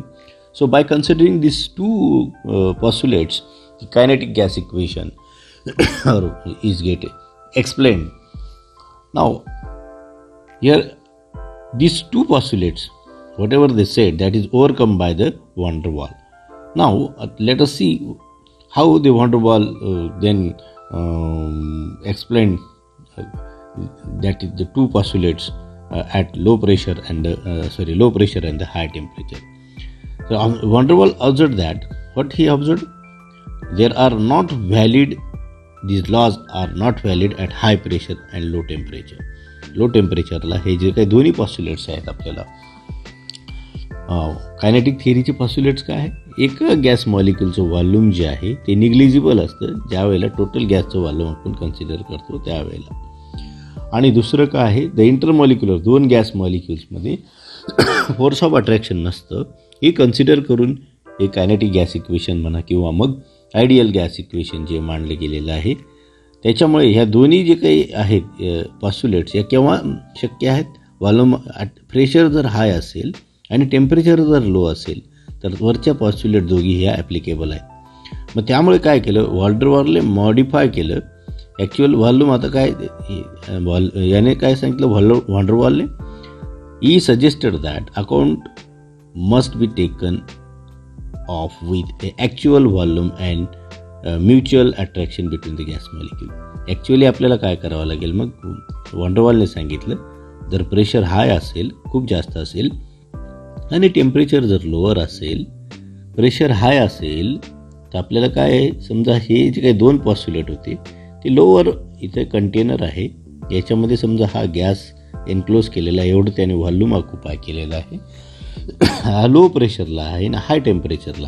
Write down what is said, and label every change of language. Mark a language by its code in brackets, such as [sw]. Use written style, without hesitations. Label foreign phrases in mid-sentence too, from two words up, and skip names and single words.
[en] So by considering these two postulates, the kinetic gas equation is get explained. Now here these two postulates, whatever they said, that is overcome by the van der Waals. Now let us see how the van der Waals then explained that is the two postulates at low pressure and the high temperature. So van der Waals observed that what he observed, there are not valid, these laws are not valid at high pressure and low temperature. low temperatureला [mr] हे जे काही दोन्ही पॉस्ट्युलेट्स आहेत आपल्याला [en] kinetic theoryचे [mr] पॉस्ट्युलेट्स काय आहे, एक [en] gas moleculeचं volume [mr] जे आहे ते निग्लिजिबल असतं ज्या वेळेला [en] total gasचं volume [mr] आपण कन्सिडर करतो त्यावेळेला, आणि दुसरं काय आहे, [en] the intermolecular [mr] दोन [en] gas moleculesमध्ये force of attraction [mr] नसतं, हे कन्सिडर करून हे [en] kinetic gas equation [mr] म्हणा किंवा मग [en] ideal gas equation [mr] जे मांडले गेलेलं आहे, त्याच्यामुळे ह्या दोन्ही जे काही आहेत पॉस्ट्युलेट्स या केव्हा शक्य आहेत, [en] volume pressure [mr] जर हाय असेल आणि टेम्परेचर जर लो असेल तर वरच्या पॉस्ट्युलेट दोघी ह्या ॲप्लिकेबल आहेत. मग त्यामुळे काय केलं, van der Waals मॉडिफाय केलं [en] actual volume. [mr] आता काय याने काय सांगितलं van der Waals, [en] he suggested that account must be taken of with a actual volume and mutual attraction between the gas molecule. [mr] ॲक्च्युअली आपल्याला काय करावं लागेल, मग van der Waals सांगितलं जर प्रेशर हाय असेल, खूप जास्त असेल आणि टेम्परेचर जर लोअर असेल, प्रेशर हाय असेल तर आपल्याला काय आहे, समजा हे जे काही दोन पॉस्ट्युलेट होते ते लोअर इथे कंटेनर आहे, याच्यामध्ये समजा हा गॅस एन्क्लोज केलेला आहे, एवढं त्याने व्हॉल्यूम ऑक्युपाय केलेलं आहे, हा [en] low pressureला [mr] आहे आणि [en] high temperatureला.